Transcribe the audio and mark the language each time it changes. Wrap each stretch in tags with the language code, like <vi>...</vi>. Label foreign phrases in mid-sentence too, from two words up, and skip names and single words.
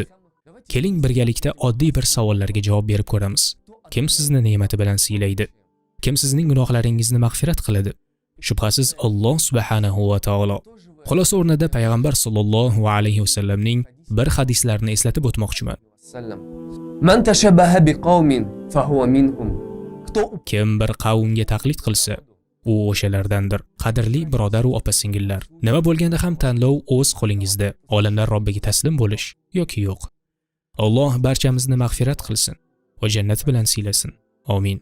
<uz>Keling birgalikda oddiy bir savollarga javob berib ko'ramiz. Kim sizni ne'mati bilan siylaydi? Kim sizning gunohlaringizni mag'firat qiladi? Shubhasiz Alloh</uz> <ar>سبحانه وتعالى.</ar> <uz>Xulosa o'rnida payg'ambar</uz> <ar>صلى الله عليه وسلم</ar> <uz>bir hadislarini eslatib o'tmoqchiman.</uz> <ar>من تشبه بقوم فهو منهم.</ar> <uz>Kim bir qavmga taqlid qilsa, u o'shalardandir. Qadrli birodar va opa-singillar, nima bo'lganda ham tanlov o'z qo'lingizda. Olamlar Robbiga taslim bo'lish yoki yo'q. Alloh barchamizni mag'firat qilsin va jannat bilan siylasin. Amin.</uz>